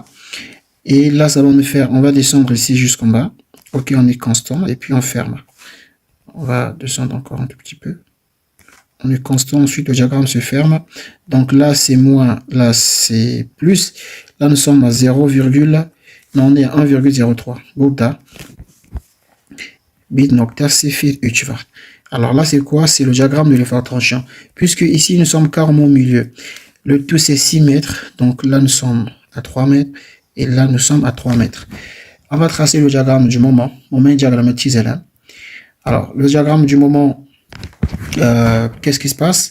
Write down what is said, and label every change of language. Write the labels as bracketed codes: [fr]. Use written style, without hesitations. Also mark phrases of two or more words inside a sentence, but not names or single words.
[fr] Et là, ça va nous faire, on va descendre ici jusqu'en bas. Ok, on est constant, et puis on ferme. On va descendre encore un tout petit peu. On est constant, ensuite le diagramme se ferme. Donc là, c'est moins, là, c'est plus. Là, nous sommes à 0, non, on est à 1,03. [tr] Burada. Bit nokta sifir 3 var. [fr] Alors là, c'est quoi? C'est le diagramme de l'effort tranchant. Puisque ici, nous sommes carrément au milieu. Le tout, c'est 6 mètres. Donc là, nous sommes à 3 mètres. Et là, nous sommes à 3 mètres. On va tracer le diagramme du moment. Moment diagrammatisé là. Alors, le diagramme du moment, qu'est-ce qui se passe?